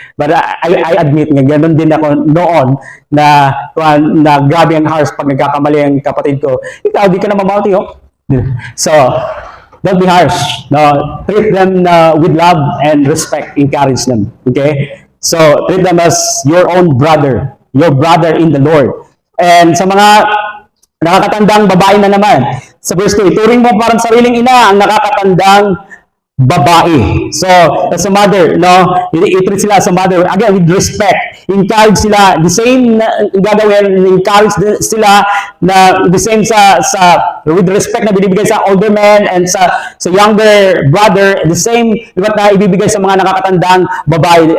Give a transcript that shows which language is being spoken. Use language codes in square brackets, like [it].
[en] But I admit [tl] nga, ganoon din ako noon na grabe ang harsh pag nagkakamali ang kapatid ko. Ikaw, di ka na mabauti, oh. [en] So, don't be harsh. [tl] No? [en] Treat them with love and respect. Encourage them. Okay? So, treat them as your own brother. Your brother in the Lord. [tl] And sa mga nakakatandang babae na naman, sa verse 2, ituring mo parang sariling ina ang nakakatandang babae. [en] So, as a mother, no, [tl] i-treat sila [en] as a mother, again, with respect. [tl] Encourage sila, the same na gagawin, encourage sila na the same with respect na binibigay sa older men and sa younger brother, the same na ibibigay sa mga nakakatandang babae.